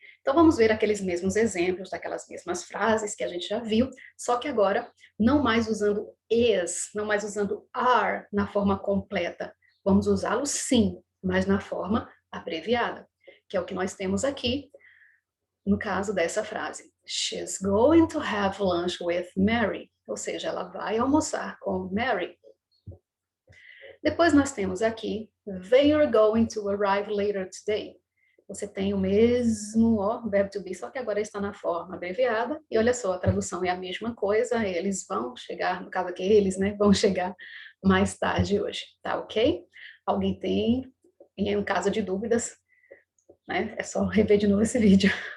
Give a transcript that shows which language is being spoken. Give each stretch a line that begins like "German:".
Portuguese: Então vamos ver aqueles mesmos exemplos, daquelas mesmas frases que a gente já viu, só que agora não mais usando is, não mais usando are na forma completa. Vamos usá-lo sim, mas na forma abreviada, que é o que nós temos aqui no caso dessa frase.
English: She's going to have lunch with Mary.
Portuguese: Ou seja, ela vai almoçar com Mary. Depois nós temos aqui,
English: they are going to arrive later today.
Portuguese: Você tem o mesmo verbo to be, só que agora está na forma abreviada. E olha só, a tradução é a mesma coisa. Eles vão chegar, no caso aqui eles, né, vão chegar mais tarde hoje. Tá ok? Alguém tem, em caso de dúvidas, né, é só rever de novo esse vídeo.